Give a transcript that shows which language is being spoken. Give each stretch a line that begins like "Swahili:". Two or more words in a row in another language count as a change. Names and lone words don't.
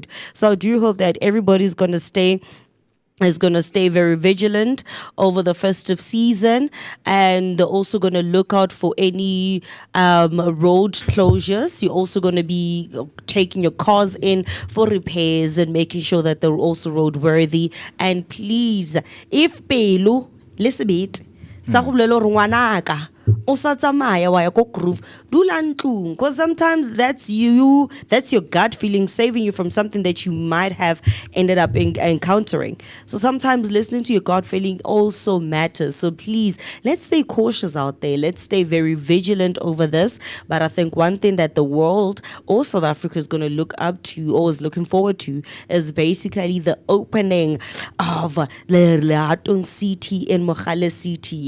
English: So I do hope that everybody's going to stay very vigilant over the festive season, and they're also going to look out for any road closures. You're also going to be taking your cars in for repairs and making sure that they're also roadworthy. And please, if
Northern Sotho: pelo
English: listen bit
Northern Sotho: sa go bolela gore ngwanaka o sa tsamaya wa ya go groove, dula ntlong,
English: because sometimes that's your gut feeling saving you from something that you might have ended up encountering. So sometimes listening to your gut feeling also matters. So please, let's stay cautious out there. Let's stay very vigilant over this. But I think one thing that the world or South Africa is going to look up to, or is looking forward to, is basically the opening of Leratong City in Mogale City.